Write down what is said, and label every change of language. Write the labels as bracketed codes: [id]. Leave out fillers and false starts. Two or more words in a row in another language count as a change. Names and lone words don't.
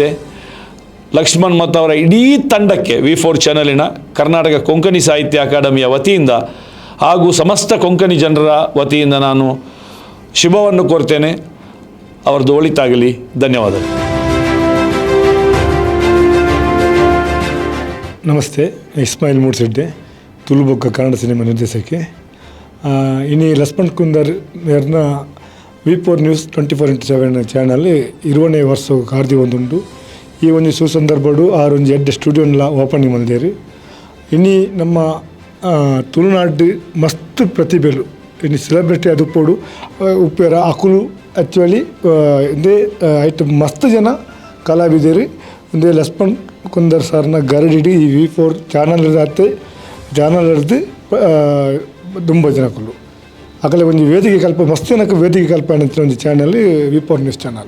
[kn] ಲಕ್ಷ್ಮಣ್ ಮತ್ತು ಅವರ ಇಡೀ ತಂಡಕ್ಕೆ V4 ಚಾನಲಿನ ಕರ್ನಾಟಕ ಕೊಂಕಣಿ ಸಾಹಿತ್ಯ ಅಕಾಡೆಮಿಯ ವತಿಯಿಂದ ಹಾಗೂ ಸಮಸ್ತ ಕೊಂಕಣಿ ಜನರ ವತಿಯಿಂದ ನಾನು ಶುಭವನ್ನು ಕೋರ್ತೇನೆ. ಅವರದ್ದು ಒಳಿತಾಗಲಿ. ಧನ್ಯವಾದಗಳು. [tcy] ನಮಸ್ತೆ, ಇಸ್ಮಾಯಿಲ್ ಮೂಡ್ಸಿಡ್ಡೆ, ತುಳುಬೊಕ್ಕ ಕನ್ನಡ ಸಿನಿಮಾ ನಿರ್ದೇಶಕಿ. ಇನ್ನು ಲಕ್ಷ್ಮಣ್ ಕುಂದರ್ ಮೇರ್ನ V4 ನ್ಯೂಸ್ 24x7 ಚಾನಲ್ 20ನೇ ವರ್ಷ ಕಾರ್ದಿ ಒಂದುಂಡು. ಈ ಒಂದು ಸುಸಂದರ್ಭಡು ಆರೊಂದು ಎಡ್ಡೆ ಸ್ಟುಡಿಯೋನ್ಲ ಓಪನಿಂಗ್ ಮಾಡಿದೇರು. ಇನ್ನು ನಮ್ಮ ತುಳುನಾಡು ಮಸ್ತ್ ಪ್ರತಿಭೆಲು ಇನ್ನು ಸೆಲೆಬ್ರಿಟಿ ಅದು ಉಪ್ಪೋಡು ಉಪ್ಪೇರ ಅಕುಲು ಆ್ಯಕ್ಚುಲಿ ಇಂದೇ ಐಟ್ ಮಸ್ತ್ ಜನ ಕಲಾವಿದರು ಇಂದೇ ಲಕ್ಷ್ಮಣ್ ಕುಂದರ್ ಸರ್ನ ಗರಡಿಡಿ ಈ V4 ಚಾನಲ್ ಹಿಡಿದು ತುಂಬ ಜನಕ್ಕೂ ಅಕಲೆ ಒಂದು ವೇದಿಕೆ ಕಲ್ಪ ಮಸ್ತ್ ಜನಕ್ಕೆ ವೇದಿಕೆ ಕಲ್ಪನೆ ಅಂತ ಒಂದು ಚಾನಲ್ V4 ನ್ಯೂಸ್ ಚಾನಲ್.